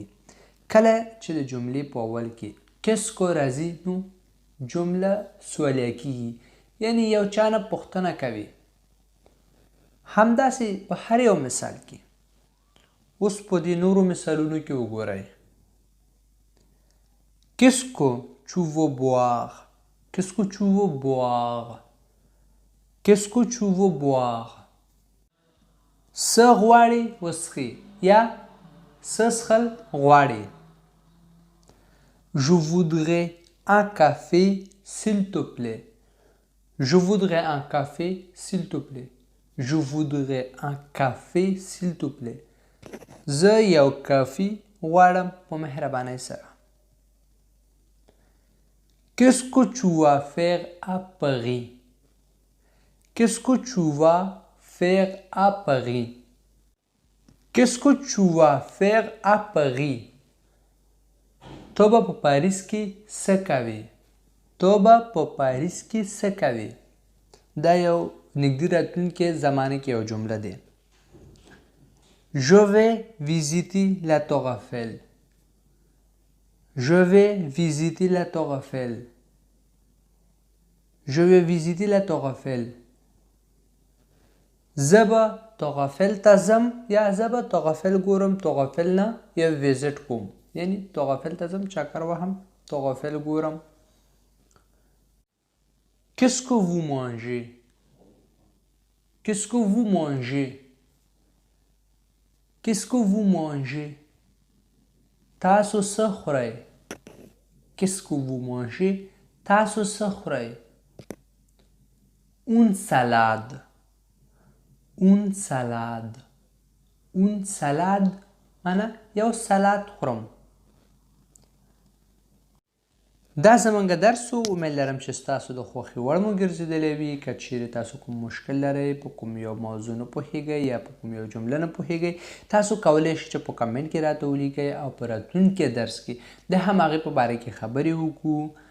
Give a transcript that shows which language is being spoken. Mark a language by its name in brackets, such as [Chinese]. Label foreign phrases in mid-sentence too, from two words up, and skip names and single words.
[Pashto] کله چې د جملې په اول کې کیسکو راځي نو جمله سوالیه کیږي یعنی یو چا نه پوښتنه کوي. همداسې په هر یو مثال کې. اوس په دې نورو مثالونو کې وګورئ. [French] Qu'est-ce que tu veux boire? Qu'est-ce que tu veux boire? Qu'est-ce que tu veux boire? [Pashto] څه غواړې وڅښې یا څه څښل غواړې. [French] Je voudrais un café s'il te plaît. Je voudrais un café s'il te plaît. Je voudrais un café s'il te plaît. [Pashto] زه یو کافي غواړم په مهربانۍ سره. [French] Qu'est-ce que tu vas faire à Paris? Qu'est-ce que tu vas faire à Paris? Qu'est-ce que tu vas faire à Paris? [Pashto] تو به په پاریس کې څه کوې؟ تو به په پاریس کې څه کوې؟ دا یو نږدې راتلونکې زمانه کې یو جمله دی. [French] Je vais visiter la Tour Eiffel. Je vais visiter la Tour Eiffel. Je vais visiter la Tour Eiffel. [Pashto] زه به Tour Eiffel ته ځم یا زه به Tour Eiffel ګورم. Tour Eiffel نه یو ویزټ کوم یعنی Tour Eiffel ته ځم چکر وهم Tour Eiffel ګورم. [French] Qu'est-ce que vous mangez? Qu'est-ce que vous mangez? Qu'est-ce que vous mangez? [Pashto] تاسو څه خورئ؟ [French] Qu'est-ce que vous mangez? [Pashto] تاسو څه خورئ؟ [French] Une salade. Une salade. Une salade [Pashto] معنا یو سلاد خورم. دا زمونږ درس و. امید لرم چې ستاسو د خوښې وړ مو ګرځېدلی وي. که چیرې تاسو کوم مشکل لرئ په کوم یو موضوع نه پوهیږئ یا په کوم یو جمله نه پوهیږئ تاسو کولی شئ چې په کمنټ کې راته ولیکئ او په راتلونکي درس کې د هماغې په باره کې خبرې وکړو.